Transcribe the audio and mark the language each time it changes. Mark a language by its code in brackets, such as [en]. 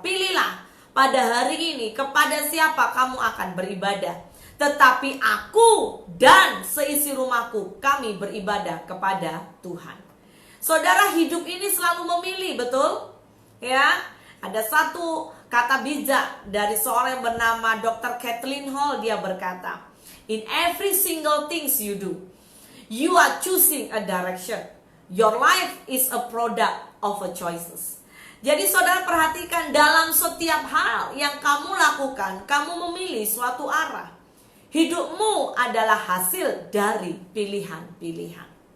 [id] Pilihlah pada hari ini kepada siapa kamu akan beribadah. Tetapi aku dan seisi rumahku kami beribadah kepada Tuhan. Saudara, hidup ini selalu memilih, betul? Ya, ada satu kata bijak dari seorang yang bernama Dr. Kathleen Hall. Dia berkata, [en] in every single things you do, you are choosing a direction. Your life is a product of a choices. [id] Jadi saudara perhatikan, dalam setiap hal yang kamu lakukan, kamu memilih suatu arah. Hidupmu adalah hasil dari pilihan-pilihan.